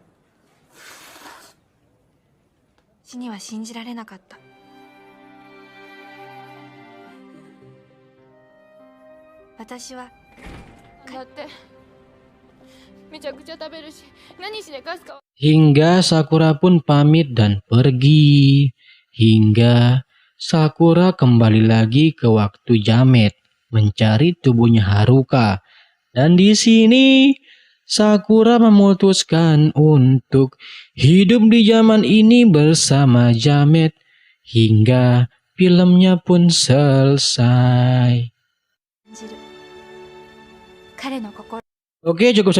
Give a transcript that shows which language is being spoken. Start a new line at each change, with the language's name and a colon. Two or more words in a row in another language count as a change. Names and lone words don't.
Japanese: 死には信じられなかった。私はだってめちゃくちゃ食べるし、何しでかすか。
Indonesian: Hingga Sakura pun pamit dan pergi. Hingga Sakura kembali lagi ke waktu jamet mencari tubuhnya Haruka. Dan di sini Sakura memutuskan untuk hidup di zaman ini bersama Jamet hingga filmnya pun selesai.
Japanese: 信じる。彼の心。
Indonesian: Oke, cukup